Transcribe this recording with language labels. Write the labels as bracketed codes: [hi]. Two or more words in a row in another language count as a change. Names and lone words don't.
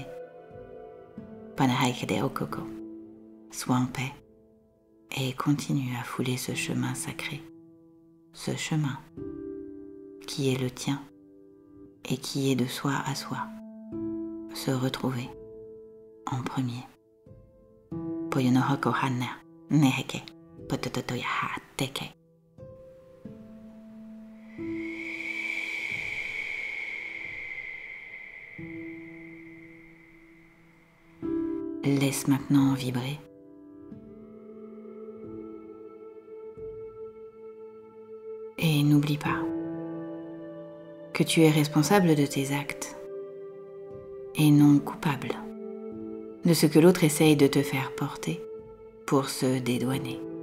[fr] Panahaikede okoko, sois en paix et continue à fouler ce chemin sacré, ce chemin qui est le tien et qui est de soi à soi, se retrouver en premier. Poyonohoko hana neheke potototoyaha teke. Laisse maintenant vibrer. Et n'oublie pas que tu es responsable de tes actes et non coupable de ce que l'autre essaye de te faire porter pour se dédouaner.